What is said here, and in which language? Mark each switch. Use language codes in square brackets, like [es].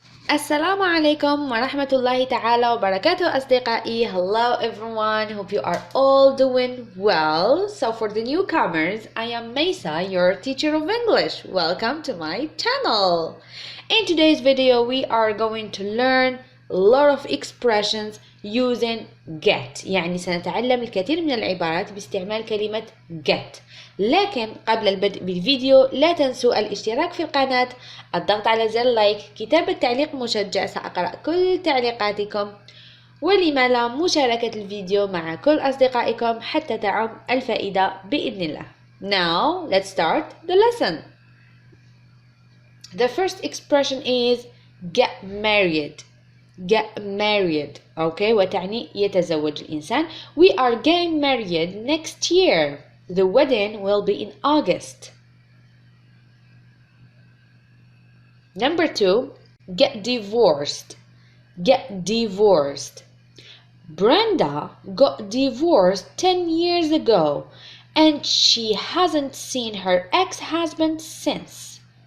[ar] السلام عليكم ورحمة الله تعالى وبركاته أصدقائي. [en] Hello everyone, hope you are all doing well. So for the newcomers, I am Mesa, your teacher of English. Welcome to my channel. In today's video, we are going to learn a lot of expressions using get. [ar] يعني سنتعلم الكثير من العبارات باستعمال كلمة get. لكن قبل البدء بالفيديو لا تنسوا الاشتراك في القناة، الضغط على زر لايك، كتابة تعليق مشجع، سأقرأ كل تعليقاتكم، ولما لا مشاركة الفيديو مع كل أصدقائكم حتى تعم الفائدة بإذن الله. [en] Now let's start the lesson. The first expression is get married. Get married. Okay, [ar] وتعني يتزوج الإنسان. [en] We are getting married next year. The wedding will be in August. Number 2, get divorced. Get divorced. Brenda got divorced 10 years ago and she hasn't seen her ex-husband since.